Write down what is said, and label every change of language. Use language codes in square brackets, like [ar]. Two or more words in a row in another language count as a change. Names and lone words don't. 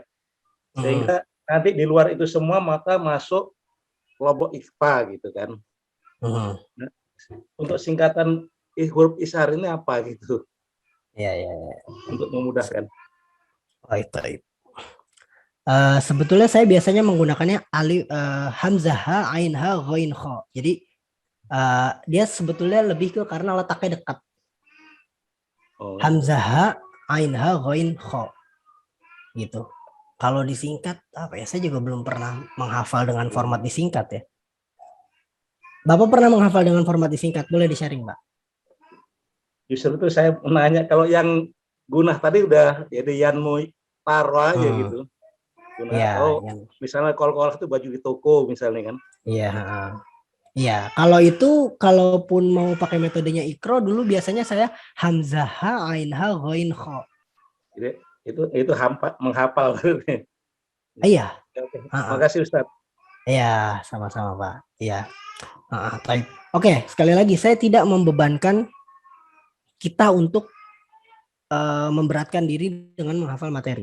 [id] Sehingga nanti di luar itu semua maka masuk kelompok ikhfa gitu kan. Nah, untuk singkatan huruf ishar ini apa gitu? Ya. Untuk memudahkan. Baik. Sebetulnya saya biasanya menggunakannya hamzah ha, ain ha, ghain kha. Jadi dia sebetulnya lebih ke karena letaknya dekat. Hamzah ha, ain ha, ghain kha. Gitu. Kalau disingkat apa ya? Saya juga belum pernah menghafal dengan format disingkat ya. Bapak pernah menghafal dengan format disingkat? Boleh di-sharing, Pak? Justru itu saya menanya, kalau yang gunah tadi udah jadi yanmu taro aja gitu. Ya, misalnya kol-kol itu baju di toko misalnya kan. Iya, kalau itu kalaupun mau pakai metodenya Iqra dulu biasanya saya hamzah ha, ain ha, ghain kha. Jadi itu menghafal. Iya. Makasih Ustaz. Iya, sama-sama Pak. Iya. Oke, sekali lagi saya tidak membebankan kita untuk memberatkan diri dengan menghafal materi.